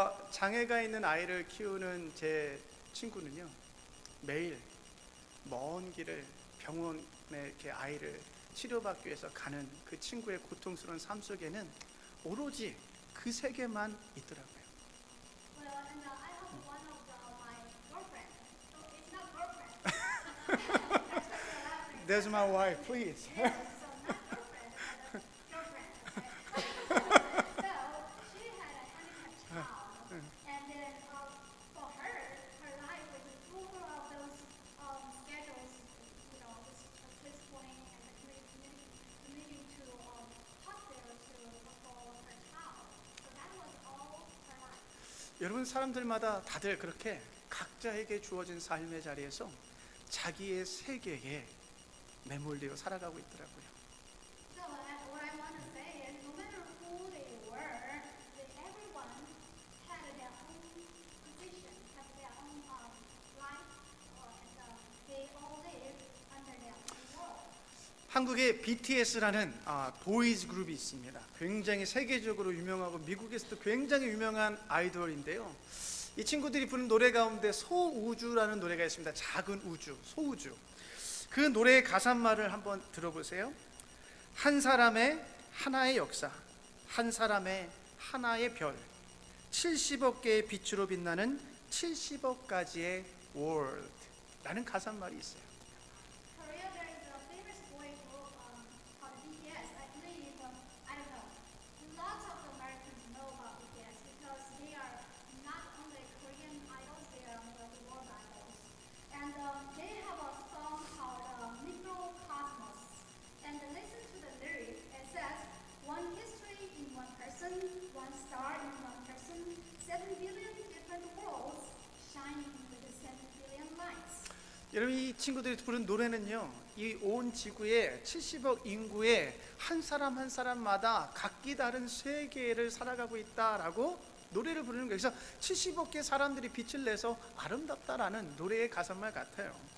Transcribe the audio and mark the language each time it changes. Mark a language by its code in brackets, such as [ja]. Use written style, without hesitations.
[ko] 장애가 있는 아이를 키우는 제 친구는요, 매일 먼 길을 병원에 이렇게 아이를 치료받기 위해서 가는 그 친구의 고통스러운 삶 속에는 오로지 그 세계만 있더라고요. [en] Well, and I have one of my girlfriend. So it's not girlfriend. That's what you're laughing. That's my wife, please. Yes, so not girlfriend, but girlfriend. Okay. So she had a handicapped child, and then for her, her life was full of those schedules, you know, this point and committing to hospital for her child. So that was all her life. [ko] 여러분, 사람들마다 다들 그렇게 각자에게 주어진 삶의 자리에서 자기의 세계에 매몰되어 살아가고 있더라고요. [en] So what I want to say is, no matter who they were, everyone had their own position, had their own life, and they all lived under their own world. [ko] 한국에 BTS라는 보이즈 그룹이 있습니다. 굉장히 세계적으로 유명하고 미국에서도 굉장히 유명한 아이돌인데요, 이 친구들이 부른 노래 가운데 소우주라는 노래가 있습니다. 작은 우주, 소우주. 그 노래의 가사말을 한번 들어보세요. 한 사람의 하나의 역사, 한 사람의 하나의 별, 70억 개의 빛으로 빛나는 70억 가지의 월드 라는 가사말이 있어요. [en] Korea, there is a famous boy group called BTS. I believe, I don't know, lots of Americans know about BTS because they are not only Korean idols, they are the world idols. And they have a song called Microcosmos. And listen to the lyric. It says, one history in one person, one star in one person, 7 billion different worlds shining with the 7 billion lights. [ko] 여러분, 이 친구들이 부른 노래는요, 이 온 지구의 70억 인구의 한 사람 한 사람마다 각기 다른 세계를 살아가고 있다라고 노래를 부르는 거예요. 그래서 70억 개 사람들이 빛을 내서 아름답다라는 노래의 가사말 같아요.